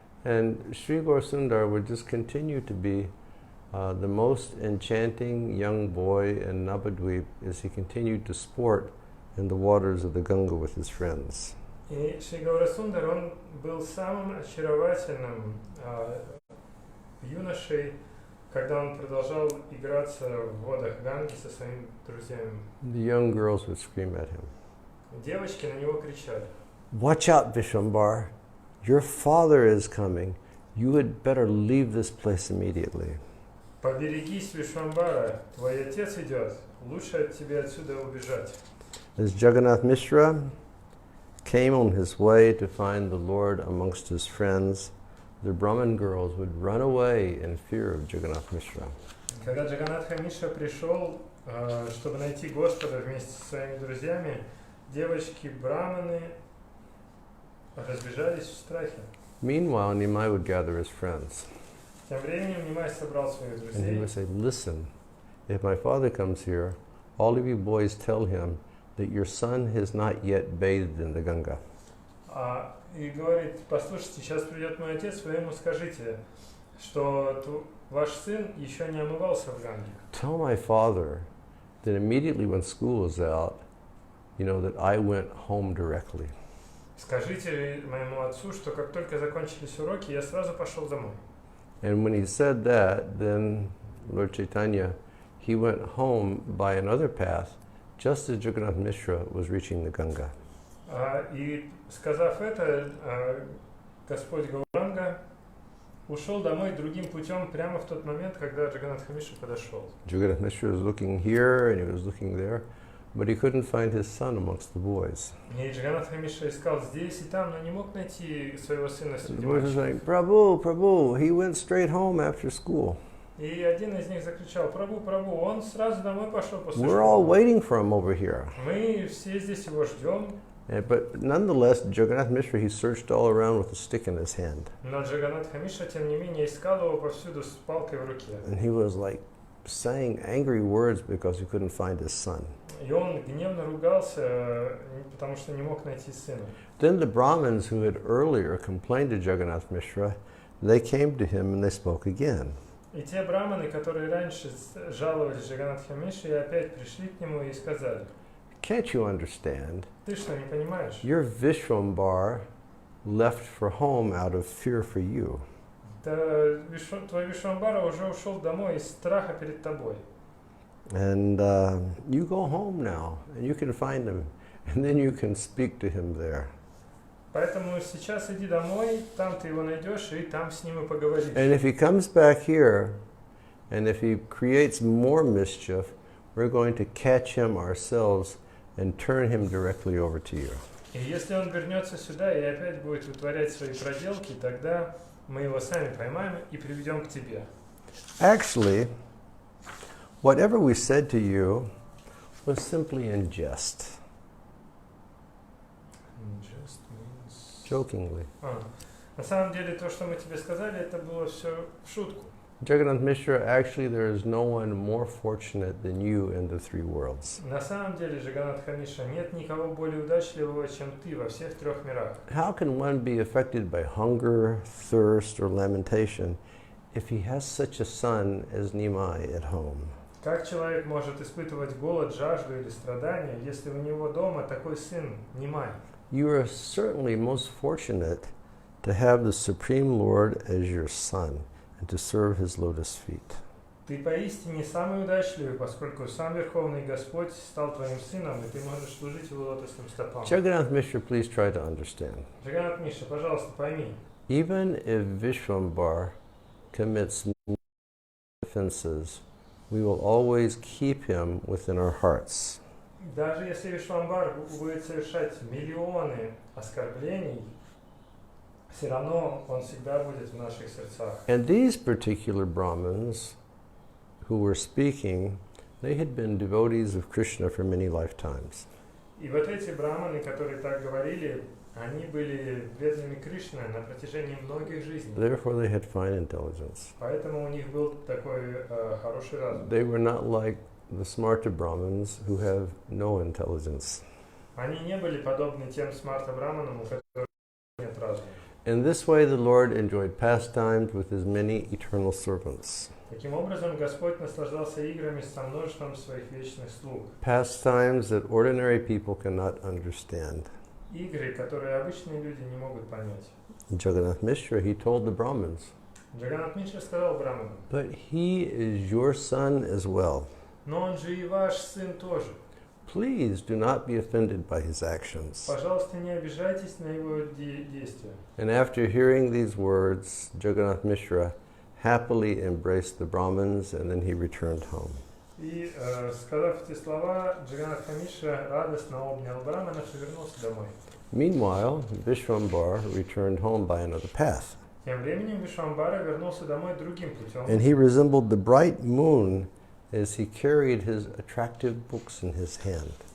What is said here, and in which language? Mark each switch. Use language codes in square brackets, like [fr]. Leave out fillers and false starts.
[en] And Sri Gaurasundar would just continue to be the most enchanting young boy in Navadvip as he continued to sport in the waters of the Ganga with his friends. [ru] И Шри Гаурасундар, он был самым очаровательным юношей, когда он продолжал играться в водах Ганги со своими друзьями. [en] The young girls would scream at him. [ru] Девочки на него кричали. [en] Watch out, Vishwambar. Your father is coming. You had better leave this place immediately. [ru] Поберегись, Вишвамбара, твой отец идет. Лучше тебе отсюда убежать. [en] As Jagannath Mishra came on his way to find the Lord amongst his friends, the Brahmin girls would run away in fear of Jagannath Mishra. [ru] Когда Джаганнатха Мишра пришел, чтобы найти Господа вместе со своими друзьями, девочки-браманы разбежались в страхе. [en] Meanwhile, Nimai would gather his friends. [ru] Тем временем Нимай собрал своих [en] And he [ru] друзей. [en] would say, listen, if my father comes here, all of you boys tell him that your son has not yet bathed in the Ganga. [ru] И говорит, послушайте, сейчас придет мой отец, вы ему скажите, что ваш сын еще не омывался в Ганге. [en] Tell my father that immediately when school is out, that I went home directly. [ru] Скажите моему отцу, что как только закончились уроки, я сразу пошел домой. [en] And when he said that, then Lord Chaitanya, he went home by another path, just as Jagannath Mishra was reaching the Ganga. [ru] И сказав это, Господь Гауранга ушел домой другим путем прямо в тот момент, когда Джаганнатха Мишра подошел. [en] Jagannath Mishra was looking here and he was looking there, but he couldn't find his son amongst the boys. [ru] И Джаганнатха Мишра искал здесь и там, но не мог найти своего сына среди [en] The boys were [ru] мальчиков. [en] saying, Prabhu, Prabhu, he went straight home after school. [ru] И один из них закричал: Прабу, Прабу, он сразу домой пошел после [en] We're all [ru] школы. [en] waiting for him over here. [ru] Мы все здесь его ждем. [en] But nonetheless, Jagannath Mishra, he searched all around with a stick in his hand. [ru] Но Джаганнатха Мишра, тем не менее, искал его повсюду с палкой в руке. [en] And he was like saying angry words because he couldn't find his son. [ru] И он гневно ругался, потому что не мог найти сына. [en] Then the Brahmins who had earlier complained to Jagannath Mishra, they came to him and they spoke again. [ru] И те браманы, которые раньше жаловались Джаганнатхе Мишре, опять пришли к нему и сказали: [en] Can't you understand? [ru] ты что, не понимаешь? [en] Your Vishwambar left for home out of fear for you. [ru] Твой Вишвамбара уже ушел домой из страха перед тобой. [en] And you go home now, and you can find him, and then you can speak to him there. [ru] Поэтому сейчас иди домой, там ты его найдешь, и там с ним и поговоришь. [en] And if he comes back here, And if he creates more mischief, we're going to catch him ourselves and turn him directly over to you. [ru] И если он вернется сюда и опять будет вытворять свои проделки, тогда мы его сами поймаем и приведем к тебе. [en] Actually, whatever we said to you was simply in jest, Just means... jokingly. [ru] На самом деле, то, что мы тебе сказали, это было все в шутку. [en] Jagannath Mishra, actually there is no one more fortunate than you in the three worlds. [ru] На самом деле, Джаганатха Миша, нет никого более удачливого, чем ты во всех трех мирах. [en] How can one be affected by hunger, thirst, or lamentation if he has such a son as Nimai at home? [ru] Как человек может испытывать голод, жажду или страдания, если у него дома такой сын, Нимай? [en] You are certainly most fortunate to have the Supreme Lord as your son and to serve his lotus feet. [ru] Ты поистине самый удачливый, поскольку сам Верховный Господь стал твоим сыном, и ты можешь служить его лотосным стопам. [en] Jagannath Mishra, please try to understand. [ru] Джаганат Миша, пожалуйста, пойми. [en] Even if Vishwambar commits offenses, we will always keep him within our hearts. [ru] Даже если Вишвамбар будет совершать миллионы оскорблений, все равно он всегда будет в наших сердцах. [en] And these particular Brahmins who were speaking, they had been devotees of Krishna for many lifetimes. [ru] И вот эти браманы, которые так говорили, они были преданными Кришне на протяжении многих жизней. [en] Therefore they had fine intelligence. [ru] Поэтому у них был такой хороший разум. [en] They were not like the smarta Brahmins who have no intelligence. [ru] Они не были подобны тем смарта-браманам, у которых нет разума. [en] In this way the Lord enjoyed pastimes with his many eternal servants. [ru] Таким образом, Господь наслаждался играми со множеством своих вечных слуг. [en] Pastimes that ordinary people cannot understand. [ru] Игры, которые обычные люди не могут понять. [en] Jagannath Mishra, he told the Brahmins, [ru] Джаганат Мишра сказал браманам: [en] but he is your son as well. [ru] но он же и ваш сын тоже. [en] Please do not be offended by his actions. [ru] Пожалуйста, не обижайтесь на его действия. [en] And after hearing these words, Jagannath Mishra happily embraced the Brahmins and then he returned home. [ru] И, сказав эти слова, Джаганат Мишра радостно обнял браманов и вернулся домой. [en] Meanwhile, Vishwambar returned home by another path. [ru] Тем временем Вишвамбара вернулся домой другим путем. [en] And he resembled the bright moon as he carried his attractive books in his hand.